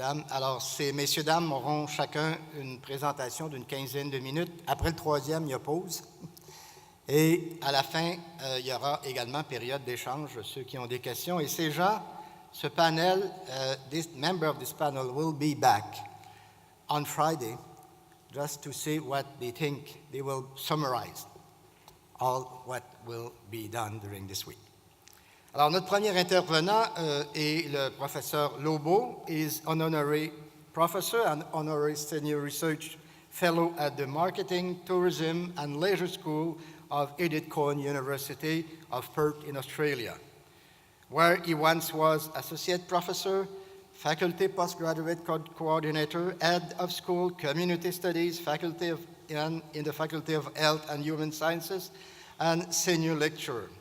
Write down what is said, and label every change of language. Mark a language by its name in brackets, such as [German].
[French] Alors, ces messieurs, dames auront chacun une présentation d'une quinzaine de minutes. Après le troisième, il y a pause. Et à la fin, il y aura également période d'échange, ceux qui ont des questions. Et ces gens, ce panel, [English] this member of this panel will be back on Friday just to say what they think. They will summarize all what will be done during this week. [French] Alors, notre premier intervenant est le professeur Lobo. [English] He is an honorary professor and honorary senior research fellow at the Marketing, Tourism and Leisure School of Edith Cowan University of Perth in Australia, where he once was associate professor, Faculty Postgraduate Coordinator, Head of School, Community Studies, in the Faculty of Health and Human Sciences, and Senior Lecturer.